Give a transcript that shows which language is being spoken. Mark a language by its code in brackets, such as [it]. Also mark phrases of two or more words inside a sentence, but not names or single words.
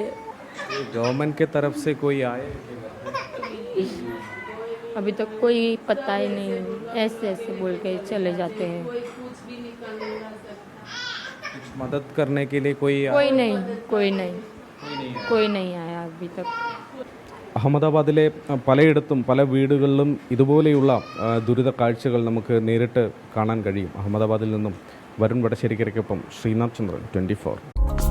[hi] गवर्नमेंट के तरफ से कोई आए? अभी तक कोई पता ही नहीं. ऐसे बोल के चले जाते हैं. कुछ मदद करने के लिए कोई नहीं आया अभी तक. [ml] അഹമ്മദാബാദിലെ പലയിടത്തും പല വീടുകളിലും ഇതുപോലെയുള്ള ദുരിത കാഴ്ചകൾ നമുക്ക് നേരിട്ട് കാണാൻ കഴിയും. അഹമ്മദാബാദിൽ നിന്നും വരുൺ വടശ്ശേരിക്കൊപ്പം ശ്രീനാഥ് ചന്ദ്രൻ, 24.